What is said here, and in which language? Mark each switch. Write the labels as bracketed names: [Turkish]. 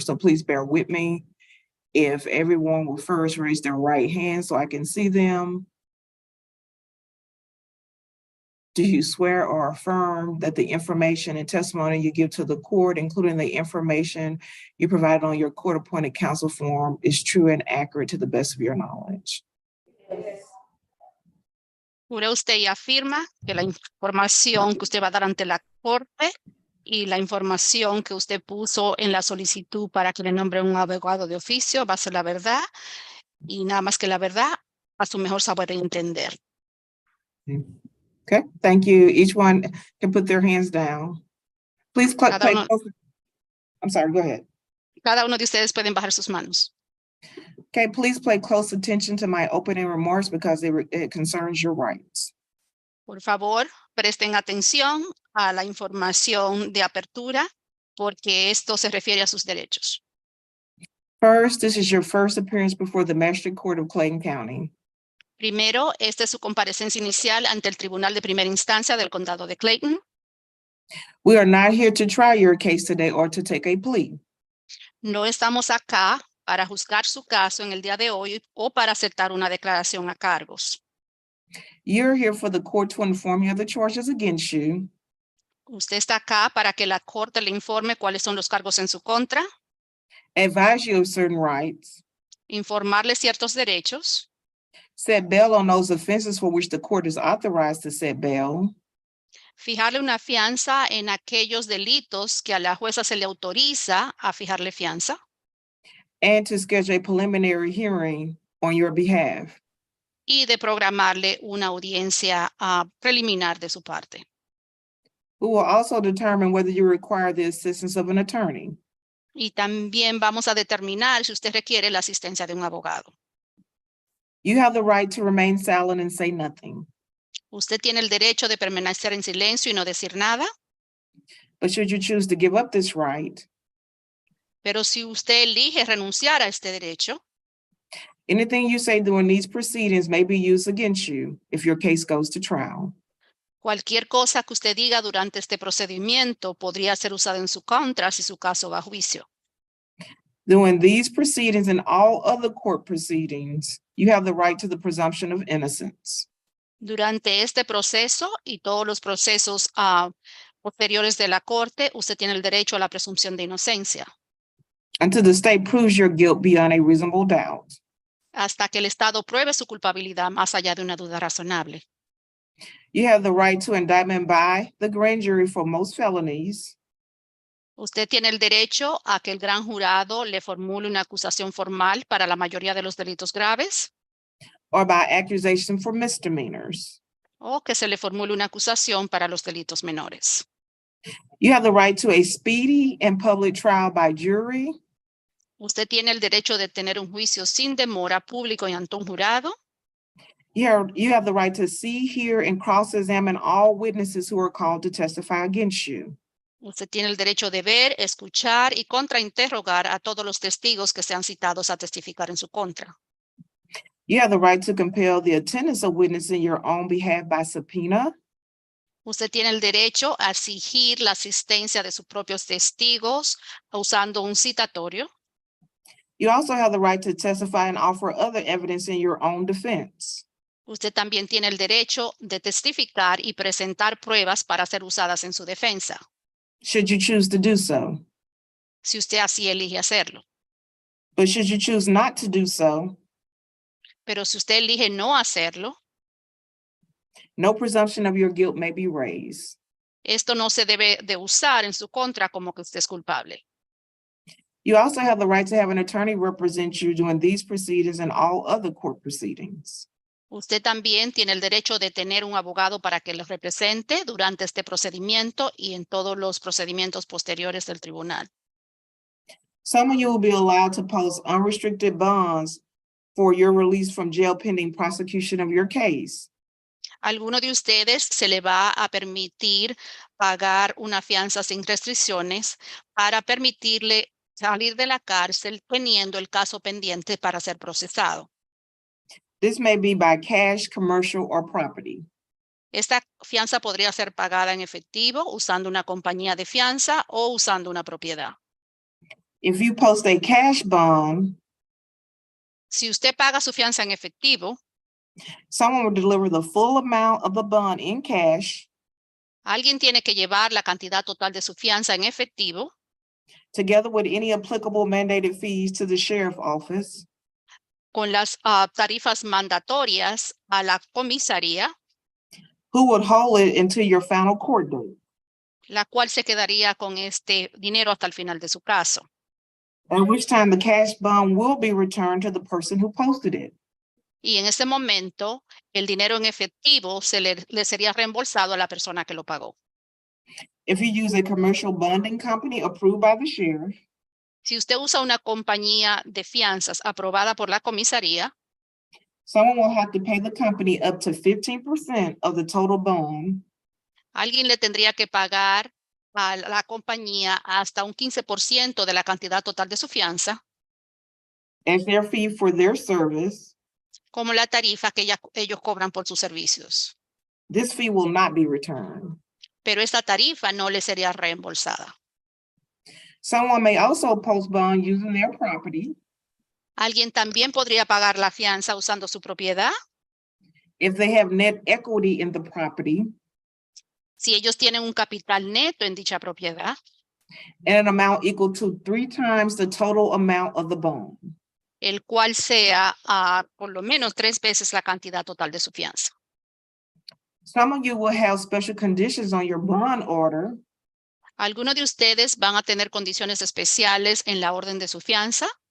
[English] So please bear with me. If everyone will first raise their right hand so I can see them. Do you swear or affirm that the information and testimony you give to the court, including the information you provide on your court-appointed counsel form, is true and accurate to the best of your knowledge? [Spanish] ¿Jura usted y afirma que la información que usted va a dar ante la corte y la información que usted puso en la solicitud para que le nombre un abogado de oficio va a ser la verdad y nada más que la verdad a su mejor saber y entender? [English] Okay, thank you. Each one can put their hands down. Please play close. I'm sorry, go ahead. [Spanish] Cada uno de ustedes pueden bajar sus manos. [English] Okay, please pay close attention to my opening remarks because it concerns your rights. [Spanish] Por favor, presten atención a la información de apertura porque esto se refiere a sus derechos. [English] First, this is your first appearance before the Magistrate Court of Clayton County. [Spanish] Primero, esta es su comparecencia inicial ante el Tribunal de Primera Instancia del Condado de Clayton. [English] We are not here to try your case today or to take a plea. [Spanish] No estamos acá para juzgar su caso en el día de hoy o para aceptar una declaración a cargos. [English] You're here for the court to inform you of the charges against you. [Spanish] Usted está acá para que la corte le informe cuáles son los cargos en su contra. [English] Advise you of certain rights. [Spanish] Informarle ciertos derechos. [English] Set bail on those offenses for which the court is authorized to set bail. [Spanish] Fijarle una fianza en aquellos delitos que a la jueza se le autoriza a fijarle fianza. [English] And to schedule a preliminary hearing on your behalf. [Spanish] Y de programarle una audiencia preliminar de su parte. [English] We will also determine whether you require the assistance of an attorney. [Spanish] Y también vamos a determinar si usted requiere la asistencia de un abogado. [English] You have the right to remain silent and say nothing. [Spanish] Usted tiene el derecho de permanecer en silencio y no decir nada. [English] But should you choose to give up this right, [Spanish] pero si usted elige renunciar a este derecho, [English] anything you say during these proceedings may be used against you if your case goes to trial. [Spanish] cualquier cosa que usted diga durante este procedimiento podría ser usada en su contra si su caso va a juicio. [English] During these proceedings and all other court proceedings, you have the right to the presumption of innocence. [Spanish] Durante este proceso y todos los procesos posteriores de la corte, usted tiene el derecho a la presunción de inocencia. [English] Until the state proves your guilt beyond a reasonable doubt. [Spanish] Hasta que el Estado pruebe su culpabilidad más allá de una duda razonable. [English] You have the right to indictment by the grand jury for most felonies. [Spanish] Usted tiene el derecho a que el gran jurado le formule una acusación formal para la mayoría de los delitos graves. [English] Or by accusation for misdemeanors. [Spanish] O que se le formule una acusación para los delitos menores. [English] You have the right to a speedy and public trial by jury. [Spanish] Usted tiene el derecho de tener un juicio sin demora público y ante un jurado. [English] You have the right to see, hear, and cross-examine all witnesses who are called to testify against you. [Spanish] Usted tiene el derecho de ver, escuchar y contrainterrogar a todos los testigos que sean citados a testificar en su contra. [English] You have the right to compel the attendance of witnesses in your own behalf by subpoena. [Spanish] Usted tiene el derecho a exigir la asistencia de sus propios testigos usando un citatorio. [English] You also have the right to testify and offer other evidence in your own defense. [Spanish] Usted también tiene el derecho de testificar y presentar pruebas para ser usadas en su defensa. [English] Should you choose to do so. [Spanish] Si usted así elige hacerlo. [English] But should you choose not to do so. [Spanish] Pero si usted elige no hacerlo. [English] No presumption of your guilt may be raised. [Spanish] Esto no se debe de usar en su contra como que usted es culpable. [English] You also have the right to have an attorney represent you during these proceedings and all other court proceedings. [Spanish] Usted también tiene el derecho de tener un abogado para que los represente durante este procedimiento y en todos los procedimientos posteriores del tribunal. [English] Some of you will be allowed to post unrestricted bonds for your release from jail pending prosecution of your case. [Spanish] Alguno de ustedes se le va a permitir pagar una fianza sin restricciones para permitirle salir de la cárcel teniendo el caso pendiente para ser procesado. [English] This may be by cash, commercial, or property. [Spanish] Esta fianza podría ser pagada en efectivo usando una compañía de fianza o usando una propiedad. [English] If you post a cash bond, [Spanish] Si usted paga su fianza en efectivo, [English] someone will deliver the full amount of the bond in cash, [Spanish] alguien tiene que llevar la cantidad total de su fianza en efectivo, [English] together with any applicable mandated fees to the sheriff's office, [Spanish] con las tarifas mandatorias a la comisaría, [English] who would hold it until your final court date, [Spanish] la cual se quedaría con este dinero hasta el final de su caso. [English] at which time the cash bond will be returned to the person who posted it. [Spanish] Y en ese momento, el dinero en efectivo le sería reembolsado a la persona que lo pagó. [English] If you use a commercial bonding company approved by the sheriff, [Spanish] Si usted usa una compañía de fianzas aprobada por la comisaría, [English] someone will have to pay the company up to 15% of the total bond [Spanish] alguien le tendría que pagar a la compañía hasta un 15% de la cantidad total de su fianza, [English] as their fee for their service. [Spanish] como la tarifa que ellos cobran por sus servicios. [English] This fee will not be returned. [Spanish] Pero esta tarifa no le sería reembolsada. [English] Someone may also post bond using their property [Spanish] Alguien también podría pagar la fianza usando su propiedad [English] if they have net equity in the property [Spanish] si ellos tienen un capital neto en dicha propiedad [English] and an amount equal to 3 times the total amount of the bond. [Spanish] el cual sea por lo menos 3 veces la cantidad total de su fianza. [English] Some of you will have special conditions on your bond order [Spanish] Algunos de ustedes van a tener condiciones especiales en la orden de su fianza,